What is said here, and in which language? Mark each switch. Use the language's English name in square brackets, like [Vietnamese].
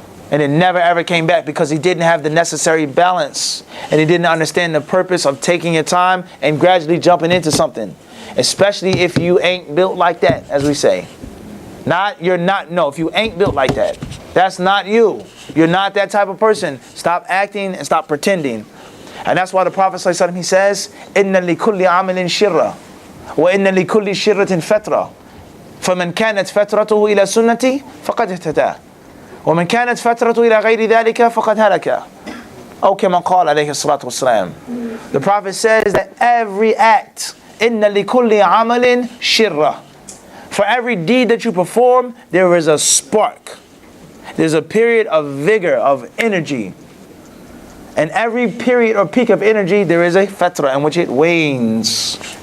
[English] And it never ever came back because he didn't have the necessary balance, and he didn't understand the purpose of taking your time and gradually jumping into something. Especially if you ain't built like that, as we say. If you ain't built like that, that's not you. You're not that type of person. Stop acting and stop pretending. And that's why the Prophet ﷺ, he says, [Arabic] إِنَّ لِكُلِّ عَمَلٍ شِرَّةٍ وَإِنَّ لِكُلِّ شِرَّةٍ فَتْرَةٍ فَمَنْ كَانَتْ فَتْرَتُهُ إِلَى سُنَّتِي فَقَدْ اهْتَدَى وَمَنْ كَانَتْ فَتْرَتُهُ إِلَى غَيْرِ ذَلِكَ فَقَدْ هَلَكَ أو كما قال عليه الصلاة والسلام. [English] The Prophet says that every act, [Arabic] إِنَّ لِكُلِّ عَمَلٍ شِرَّةٍ, [English] for every deed that you perform, there is a spark. There's a period of vigor, of energy. And every period or peak of energy, there is a fatra in which it wanes.